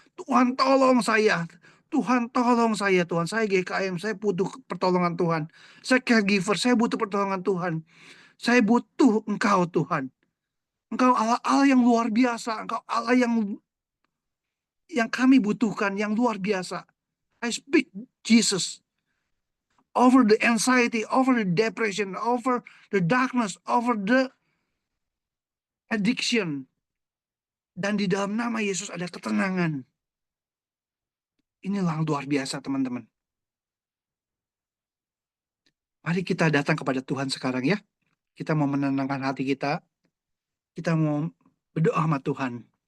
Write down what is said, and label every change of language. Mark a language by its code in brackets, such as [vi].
[id] Tuhan tolong saya. Tuhan tolong saya. Tuhan, saya GKM. Saya butuh pertolongan Tuhan. Saya caregiver. Saya butuh pertolongan Tuhan. Saya butuh Engkau Tuhan. Engkau Allah yang luar biasa. Engkau Allah yang kami butuhkan. Yang luar biasa. [en] I speak Jesus over the anxiety, over the depression, over the darkness, over the addiction. [id] Dan di dalam nama Yesus ada ketenangan. Inilah yang luar biasa teman-teman. Mari kita datang kepada Tuhan sekarang ya. Kita mau menenangkan hati kita. Kita mau berdoa sama Tuhan.